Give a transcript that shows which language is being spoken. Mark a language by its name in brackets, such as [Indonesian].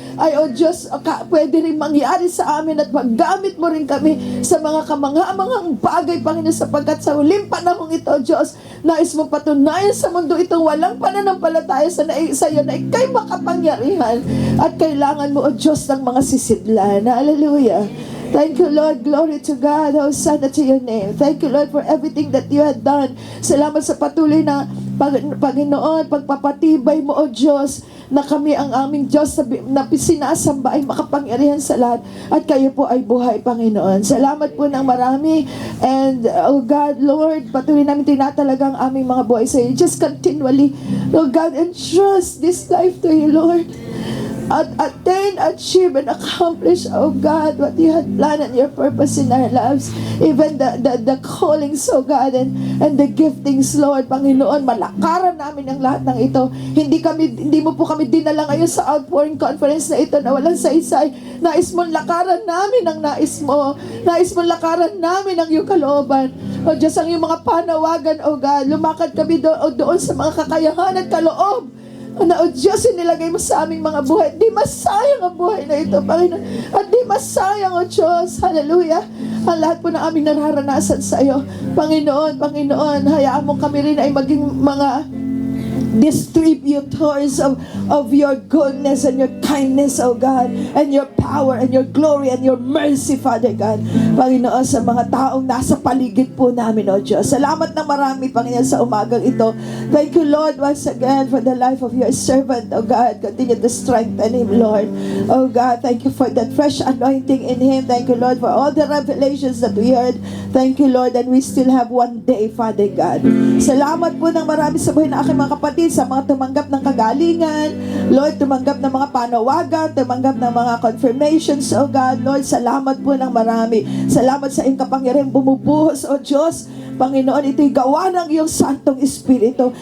[Filipino] Ay, O Diyos, pwede rin mangyari sa amin at maggamit mo rin kami sa mga kamangha-manghang bagay, Panginoon, sapagkat sa huling panahong ito, O Diyos, nais mo patunayan sa mundo itong walang pananampalataya sa iyo na ikay makapangyarihan at kailangan mo, O Diyos, ng mga sisidlan. [English] Hallelujah. Thank you, Lord. Glory to God. Hosanna to your name. Thank you, Lord, for everything that you have done. [Filipino] Salamat sa patuloy na Panginoon, pagpapatibay mo, O Diyos, na kami ang aming Diyos na sinasamba ay makapangyarihan sa lahat at kayo po ay buhay, Panginoon. Salamat po ng marami. And, oh God, Lord, patuloy namin tinatalaga ang aming mga buhay sa iyo. [English] Just continually, oh God, entrust this life to you, Lord. At attain, achieve, and accomplish, oh God, what you had planned and your purpose in our lives. Even the callings, oh God, and the giftings, Lord, Panginoon, [Filipino] malakaran namin ang lahat ng ito. Hindi mo po kami dinala ngayon sa outpouring conference na ito na walang saysay. Nais mong lakaran namin ang nais mo. Nais mong lakaran namin ang iyong kalooban. O Diyos, ang iyong mga panawagan, oh God, lumakad kami doon sa mga kakayahan at kaloob na, O Diyos, inilagay mo sa aming mga buhay. Di masayang ang buhay na ito, Panginoon. At di masayang, O Diyos. Hallelujah. Ang lahat po ng aming nararanasan sa iyo. [English] Panginoon, [Filipino] hayaan mo kami rin ay maging mga [English] distributors of your goodness and your kindness, oh God, and your power and your glory and your mercy, Father God. [Filipino] Panginoon, sa mga taong nasa paligid po namin, oh Diyos. Salamat na marami, Panginoon, sa umagang ito. [English] Thank you, Lord, once again for the life of your servant, oh God. Continue to strengthen him, Lord. Oh God, thank you for that fresh anointing in him. Thank you, Lord, for all the revelations that we heard. Thank you, Lord, and we still have one day, Father God. [Filipino] Salamat po ng marami sa buhay ng aking mga kapatid, sa mga tumanggap ng kagalingan, Lord, tumanggap ng mga panawagan, tumanggap ng mga confirmations, oh God, Lord, salamat po ng marami. Salamat sa iyong kapangyarihang bumubuhos, oh Diyos. Panginoon, ito'y gawa ng iyong Santong Espiritu.